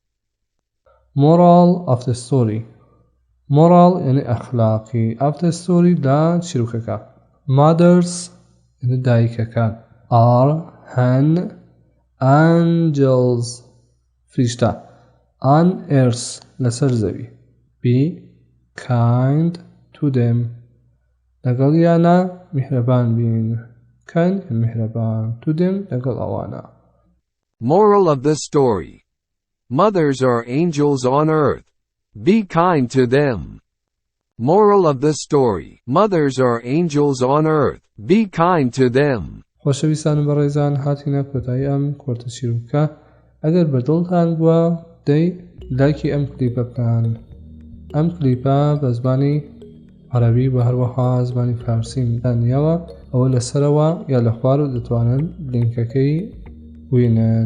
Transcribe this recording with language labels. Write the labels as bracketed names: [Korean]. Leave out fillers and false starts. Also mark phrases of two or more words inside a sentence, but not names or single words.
[English] Moral of the story. Moral [Central Kurdish] یانی ئەخلاقی [English] of the story [Central Kurdish] دا چیرۆکەکە. [English] Mothers [Central Kurdish] یانی دایکەکان [English] are hen angels فریشتە on earth [Central Kurdish] لەسەر زەوی. [English] Be kind to them [Central Kurdish] لەگەڵ یانە میهرەبان بین. [English] kind میهرەبان to them [Central Kurdish] لەگەڵ ئەوانە. [English] Moral of the story. Mothers are angels on earth. Be kind to them. Moral of the story. Mothers are angels on earth. Be kind to them. [Central Kurdish] خۆشەویستان و بەڕێزان هاتینە کۆتایی ئەم کورتە چیرۆکە ئەگەر بەدڵتان بووە دەی لایکی ئەم کلیپە بکەن. ئەم کلیپە بە زمانی عەرەبی و هەروەها زمانی فارسی دانیەوە ئەوە لەسەرەوە یا لە خوار دەتوانن لینکەکەی بووینن.